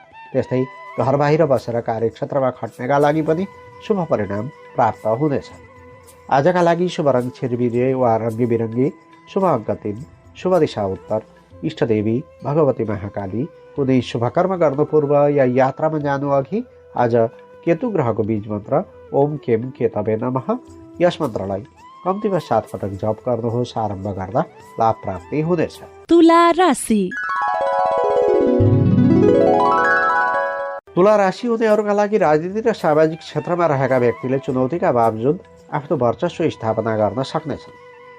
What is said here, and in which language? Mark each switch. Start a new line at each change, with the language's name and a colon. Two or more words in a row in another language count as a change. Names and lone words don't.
Nepali: त्यस्तै घर बाहिर बसेर कार्यक्षेत्रमा खट्नेका लागि पनि शुभ परिणाम प्राप्त हुनेछ। आजका लागि शुभ रङ छिरबिरे वा रङ्गी बिरङ्गी, शुभ अङ्क 3, शुभ दिशा उत्तर, इष्टदेवी भगवती महाकाली। कुनै शुभकर्म गर्नु पूर्व या यात्रामा जानु अघि आज केतु ग्रहको बीज मन्त्र
Sanskrit: ओम केम केतवे नमः
Nepali: यस मन्त्रलाई कम्तीमा 7 पटक जप गर्नुहोस्। आरम्भ गर्दा लाभ प्राप्ति हुनेछ। तुला राशि। तुला राशि हुनेहरूका लागि राजनीति र सामाजिक क्षेत्रमा रहेका व्यक्तिले चुनौतीका बावजुद आफ्नो वर्चस्व स्थापना गर्न सक्नेछन्।